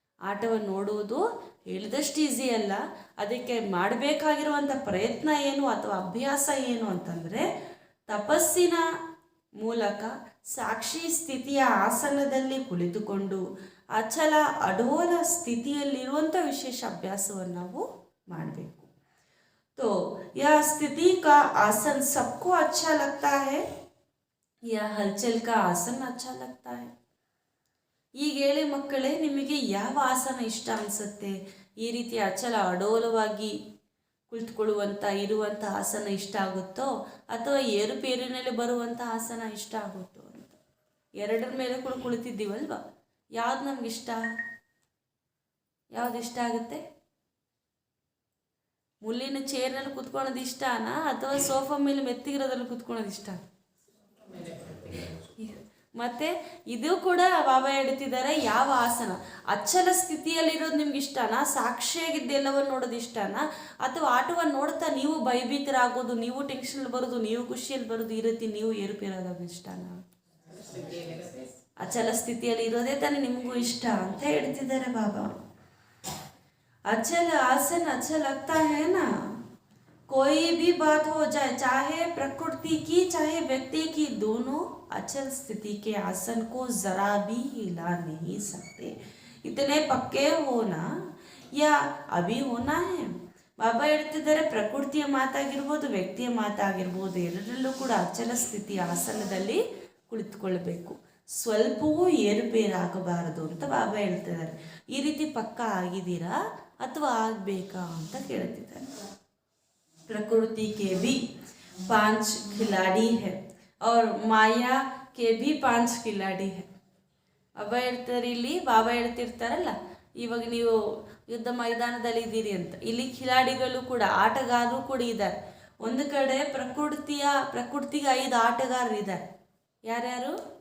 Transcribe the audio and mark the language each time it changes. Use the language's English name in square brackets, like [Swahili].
[Kannada] ಆಟವನ್ನು ನೋಡುವುದು ಹೇಳಿದಷ್ಟು ಈಸಿ ಅಲ್ಲ. ಅದಕ್ಕೆ ಮಾಡಬೇಕಾಗಿರುವಂಥ ಪ್ರಯತ್ನ ಏನು ಅಥವಾ ಅಭ್ಯಾಸ ಏನು ಅಂತಂದರೆ, ತಪಸ್ಸಿನ ಮೂಲಕ ಸಾಕ್ಷಿ ಸ್ಥಿತಿಯ ಆಸನದಲ್ಲಿ ಕುಳಿತುಕೊಂಡು ಅಚಲ ಅಡೋಲ ಸ್ಥಿತಿಯಲ್ಲಿರುವಂಥ ವಿಶೇಷ ಅಭ್ಯಾಸವನ್ನು ನಾವು ಮಾಡಬೇಕು. [Hindi] तो यह स्थिति का आसन सबको अच्छा लगता है या हलचल का आसन अच्छा लगता है? [Kannada] ಈಗ ಹೇಳಿ ಮಕ್ಕಳೇ, ನಿಮಗೆ ಯಾವ ಆಸನ ಇಷ್ಟ ಅನಿಸುತ್ತೆ? ಈ ರೀತಿ ಅಚಲ ಅಡೋಲವಾಗಿ ಕುಳಿತುಕೊಳ್ಳುವಂಥ ಇರುವಂಥ ಆಸನ ಇಷ್ಟ ಆಗುತ್ತೋ ಅಥವಾ ಏರುಪೇರಿನಲ್ಲಿ ಬರುವಂಥ ಆಸನ ಇಷ್ಟ ಆಗುತ್ತೋ ಅಂತ. ಎರಡರ ಮೇಲೆ ಕೂಡ ಕುಳಿತಿದ್ದೀವಲ್ವ, ಯಾವ್ದು ನಮ್ಗೆ ಇಷ್ಟ? ಯಾವ್ದು ಇಷ್ಟ ಆಗುತ್ತೆ? ಮುಳ್ಳಿನ ಚೇರ್ನಲ್ಲಿ ಕುತ್ಕೊಳ್ಳೋದು ಇಷ್ಟನಾ ಅಥವಾ ಸೋಫಾ ಮೇಲೆ ಮೆತ್ತಿಗಿರೋದ್ರಲ್ಲಿ ಕುತ್ಕೊಳ್ಳೋದು ಇಷ್ಟ? ಮತ್ತೆ ಇದು ಕೂಡ ಬಾಬಾ ಹೇಳ್ತಿದ್ದಾರೆ, ಯಾವ ಆಸನ ಅಚ್ಚಲ ಸ್ಥಿತಿಯಲ್ಲಿರೋದು ನಿಮ್ಗೆ ಇಷ್ಟನಾ? ಸಾಕ್ಷಿಯಾಗಿದ್ದೆಲ್ಲವನ್ನು ನೋಡೋದು ಇಷ್ಟನಾ? ಅಥವಾ ಆಟವನ್ನು ನೋಡ್ತಾ ನೀವು ಭಯಭೀತರಾಗೋದು, ನೀವು ಟೆನ್ಷನ್ ಬರೋದು, ನೀವು ಖುಷಿಯಲ್ಲಿ ಬರೋದು, ಈ ರೀತಿ ನೀವು ಏರುಪೇರೋದು ಇಷ್ಟನಾ? ಅಚಲ ಸ್ಥಿತಿಯಲ್ಲಿ ಇರೋದೇ ತಾನೇ ನಿಮಗೂ ಇಷ್ಟ ಅಂತ ಹೇಳ್ತಿದ್ದಾರೆ ಬಾಬಾ. [Hindi] अचल आसन अच्छा लगता है ना? कोई भी बात हो जाए, चाहे प्रकृति की चाहे व्यक्ति की, दोनों अचल स्थिति के आसन को जरा भी हिला नहीं सकते. इतने पक्के होना या अभी होना है? [Kannada] ಬಾಬಾ ಹೇಳ್ತಿದ್ದಾರೆ, ಪ್ರಕೃತಿಯ ಮಾತಾಗಿರ್ಬೋದು, ವ್ಯಕ್ತಿಯ ಮಾತಾಗಿರ್ಬೋದು, ಎರಡರಲ್ಲೂ ಕೂಡ ಅಚಲ ಸ್ಥಿತಿ ಆಸನದಲ್ಲಿ ಕುಳಿತುಕೊಳ್ಬೇಕು. ಸ್ವಲ್ಪವೂ ಏರುಪೇರಾಗಬಾರದು ಅಂತ ಬಾಬಾ ಹೇಳ್ತಿದ್ದಾರೆ. ಈ ರೀತಿ ಪಕ್ಕ ಆಗಿದ್ದೀರಾ ಅಥವಾ ಆಗಬೇಕಾ ಅಂತ ಕೇಳ್ತಿದ್ದಾರೆ. [Hindi] प्रकृति के भी 5 खिलाड़ी है और माया के भी 5 खिलाड़ी है. [Kannada] ಬಾಬಾ ಹೇಳ್ತಾರೆ, ಇಲ್ಲಿ ಬಾಬಾ ಹೇಳ್ತಿರ್ತಾರಲ್ಲ, ಇವಾಗ ನೀವು ಯುದ್ಧ ಮೈದಾನದಲ್ಲಿ ಇದ್ದೀರಿ ಅಂತ, ಇಲ್ಲಿ ಖಿಲಾಡಿಗಳು ಕೂಡ ಆಟಗಾರರು ಕೂಡ ಇದ್ದಾರೆ. ಒಂದು ಕಡೆ ಪ್ರಕೃತಿಗೆ 5 ಆಟಗಾರರು ಇದ್ದಾರೆ. ಯಾರ್ಯಾರು?